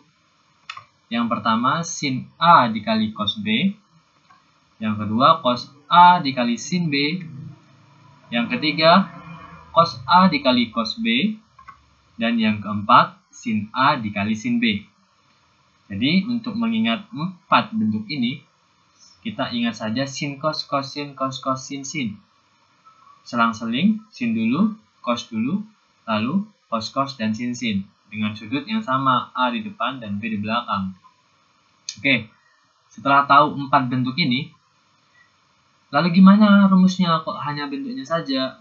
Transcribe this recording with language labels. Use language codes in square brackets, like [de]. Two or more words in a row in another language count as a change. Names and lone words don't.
[id] Yang pertama sin A dikali cos B, yang kedua cos A dikali sin B, yang ketiga cos A dikali cos B, dan yang keempat sin A dikali sin B. Jadi untuk mengingat 4 bentuk ini, kita ingat saja sin cos, cos sin, cos cos sin sin. Selang-seling, sin dulu, cos dulu, lalu cos cos dan sin sin dengan sudut yang sama, A di depan dan B di belakang. Oke, setelah tahu 4 bentuk ini, lalu gimana rumusnya, kok hanya bentuknya saja?